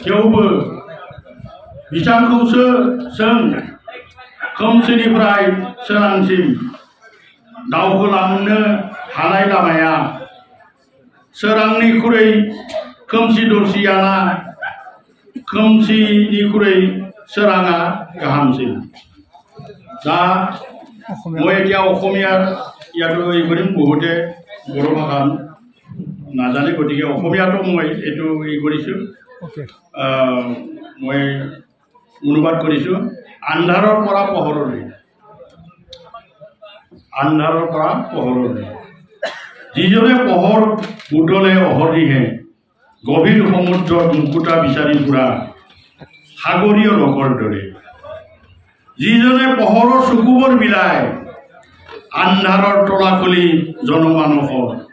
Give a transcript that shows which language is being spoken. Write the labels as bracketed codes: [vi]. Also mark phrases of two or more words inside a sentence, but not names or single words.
[brx] थेवबो बिथांखौसो जों खोमसिनिफ्राय सोरांसिम दावखोलांनो हानाय लामाया सोरांनिख्रुइ खोमसि दरसियाना खोमसिनिख्रुइ सोराङा गाहामसिन दा [as] মই এতিয়া অসমীয়াৰ ইয়াতো এইকেইদিন বহুতে বড়ো ভাষা নাজানে গতিকে অসমীয়াতো মই এইটো কৰিছোঁ মই অনুবাদ কৰিছোঁ আন্ধাৰৰ পৰা পোহৰলৈ আন্ধাৰৰ পৰা পোহৰলৈ যিজনে পোহৰ উদলে অহৰিহে গভীৰ সমুদ্ৰত মুকুতা বিচাৰি ফুৰা সাগৰীয় লোকৰ দৰে যিজনে পোহৰৰ চকুবোৰ মিলাই আন্ধাৰৰ তলা খুলি জনমানসৰ